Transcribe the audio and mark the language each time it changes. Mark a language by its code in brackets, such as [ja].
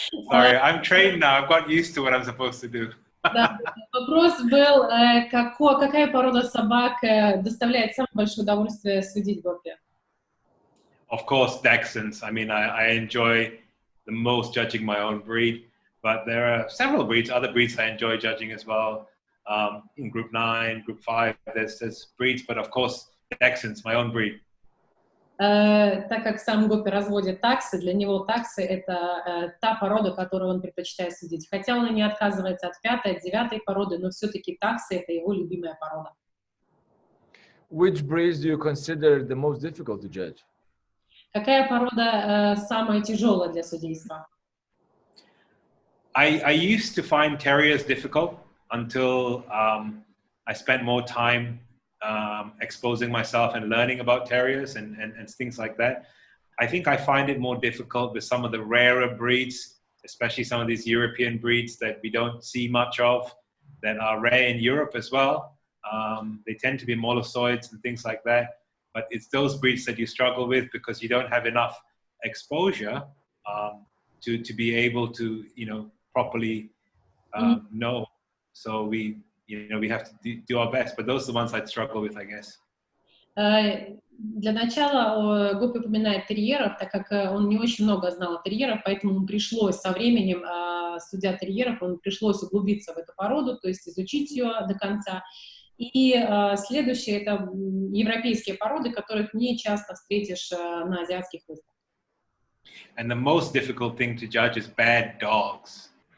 [en] Sorry, I'm trained now. I've got used to what I'm supposed to do. [ru] Да, вопрос был, какая порода собак доставляет самое большое удовольствие судить, Гопи? [en] Of course, Dachshunds. I mean, I enjoy the most judging my own breed, but there are several breeds, other breeds I enjoy judging as well. In Group 9, Group 5, there's breeds, but of course, Dachshunds, my own breed. [ru] Так как сам Гопи разводит таксы, для него таксы — это та порода, которую он предпочитает судить. Хотя он и не отказывается от 5-й, от 9-й породы, но все-таки таксы — это его любимая порода. [en] Which breeds do you consider the most difficult to judge? [ru] Какая порода самая тяжелая для судейства? [en] I used to find terriers difficult until I spent more time exposing myself and learning about terriers and things like that. I think I find it more difficult with some of the rarer breeds, especially some of these European breeds that we don't see much of, that are rare in Europe as well. They tend to be molossoids and things like that. But it's those breeds that you struggle with because you don't have enough exposure to be able to, properly know. So we have to do our best. But those are the ones I'd struggle with, I guess. [ru] Для начала Гопи упоминает терьеров, так как он не очень много знал о терьерах, поэтому ему пришлось со временем, судя терьеров, ему пришлось углубиться в эту породу, то есть изучить ее до конца. И следующее — это европейские породы, которых не часто встретишь на азиатских выставках. [en] And the most difficult thing to judge is bad dogs.